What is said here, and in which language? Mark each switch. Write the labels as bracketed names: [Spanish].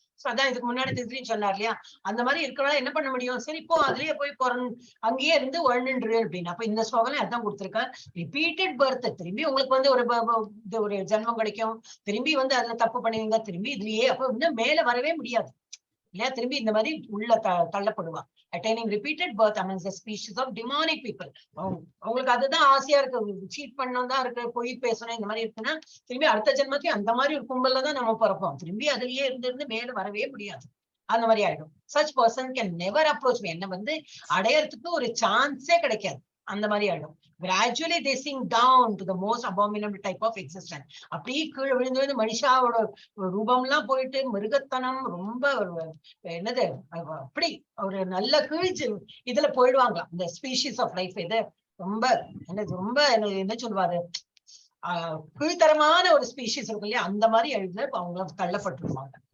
[Tamil] அதான் இதுக்கு முன்னாடி சொன்னார் இல்லையா, அந்த மாதிரி இருக்கிறவங்க என்ன பண்ண முடியும்? சரி, இப்போ அதுலயே போய் அங்கேயே இருந்து வாழ்ந்துரு அப்படின்னு. அப்ப இந்த ஸ்லோகம் அதான் கொடுத்திருக்கேன். ரிப்பீட்டட் பர்த், திரும்பி உங்களுக்கு வந்து ஒரு ஜென்மம் கிடைக்கும், திரும்பி வந்து அதுல தப்பு பண்ணுவீங்க, திரும்பி இதுலயே அப்ப இன்னும் மேல வரவே முடியாது இல்லையா, திரும்பி இந்த மாதிரி உள்ள தள்ளப்படுவா. [English] attaining repeated birth amongst the species of demonic people. [Tamil] அவங்களுக்கு அதுதான் ஆசையா இருக்கு, சீட் பண்ணணும் தான் இருக்கு, பொய் பேசணும், இந்த மாதிரி இருக்குன்னா திரும்பி அடுத்த ஜென்மத்தையும் அந்த மாதிரி ஒரு கும்பல்ல தான் நம்ம பிறப்போம். திரும்பி அதுலயே இருந்து மேல வரவே முடியாது. அந்த மாதிரி ஆயிடும். [English] such person can never approach me. [Tamil] என்ன வந்து அடையறதுக்கு ஒரு சான்ஸே கிடைக்காது. அந்த மாதிரி ஆயிடும். [English] gradually they sink down to the most abominable type of existence. [Tamil] அப்படியே கீழே விழுந்து மனுஷாவோட ரூபம்லாம் போயிட்டு மிருகத்தனம், ரொம்ப என்னது அப்படி ஒரு நல்ல கீழ்ச்சி இதுல போயிடுவாங்களாம். இந்த ஸ்பீஷிஸ் ஆஃப் லைஃப் இது ரொம்ப ரொம்ப என்ன சொல்லுவாரு, கீழ்த்தரமான ஒரு ஸ்பீஷிஸ் இருக்கு இல்லையா, அந்த மாதிரி எழுதுல அவங்க தள்ளப்பட்டுருவாங்க.